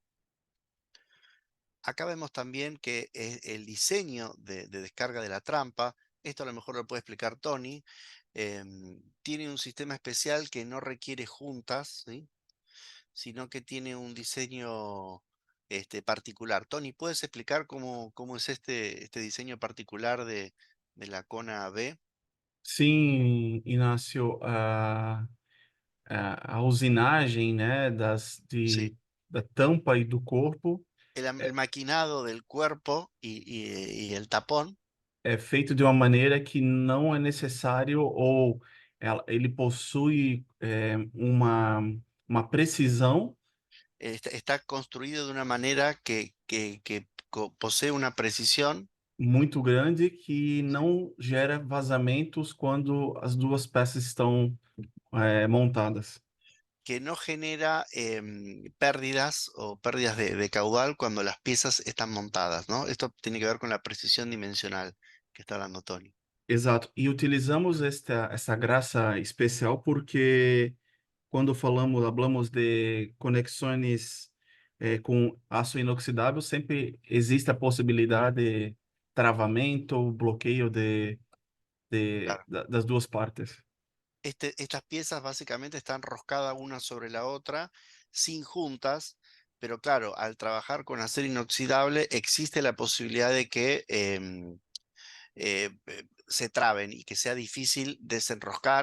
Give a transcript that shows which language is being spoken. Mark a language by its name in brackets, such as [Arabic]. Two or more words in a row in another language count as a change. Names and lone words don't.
[Spanish] Acá vemos también que el diseño de descarga de la trampa, esto a lo mejor lo puede explicar Tony, tiene un sistema especial que no requiere juntas, ¿sí? Sino que tiene un diseño particular. Tony, ¿puedes explicar cómo es este diseño particular de la Kona B? [Portuguese] Sim, Inácio, a usinagem, né, [Spanish] Sí, [Portuguese] da tampa e do corpo [Spanish] el maquinado del cuerpo y el tapón [Portuguese] é feito de uma maneira que não é necessário ou ele possui uma precisão [Spanish] está construido de una manera que posee una precisión [Portuguese] muito grande que não gera vazamentos quando as duas peças estão montadas. [Spanish] que no genera pérdidas o pérdidas de caudal cuando las piezas están montadas, ¿no? Esto tiene que ver con la precisión dimensional que está hablando Tony. [Portuguese] Exato. E utilizamos essa graça especial porque quando hablamos de conexões com aço inoxidável, sempre existe a possibilidade de travamento, bloqueio [Spanish] Claro. [Portuguese] das duas partes. [Spanish] Estas piezas básicamente están roscadas una sobre la otra, sin juntas, pero claro, al trabajar con acero inoxidable existe la posibilidad de que se traben y que sea difícil desenroscar.